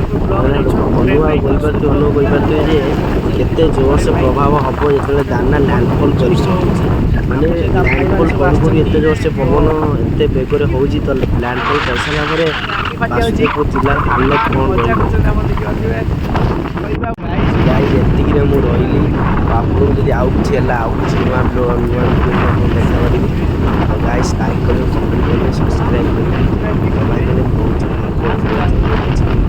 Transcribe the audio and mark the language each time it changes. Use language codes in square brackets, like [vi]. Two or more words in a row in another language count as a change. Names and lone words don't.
[or] କହିପାରୁଥିବେ ଯେ କେତେ ଜୋରସେ ପ୍ରଭାବ ହେବ ଯେତେବେଳେ ଦାନା ଲ୍ୟାଣ୍ଡଫଲ୍ କରିବ ମାନେ ଲ୍ୟାଣ୍ଡଫଲ୍ କରୁ ଏତେ ଜୋରସେ ପବନ ଏତେ ବେଗରେ ହେଉଛି ତ ଲ୍ୟାଣ୍ଡଫଲ୍ କରିସାରିଲା ପରେ ବାସୁଦେବପୁର ଜିଲ୍ଲାର ହାଲତ କ'ଣ ରହିବ। ଗାଈ ଏତିକିରେ ମୁଁ ରହିଲି ଆପଣଙ୍କୁ ଯଦି ଆଉ କିଛି ହେଲା ଆଉ କିଛି ନୂଆ ଦେଖା କରିବି। [hi] ଗାଈ गाइस लाइक करो, कमेंट करो, सब्सक्राइब करो। भाई मैंने बहुत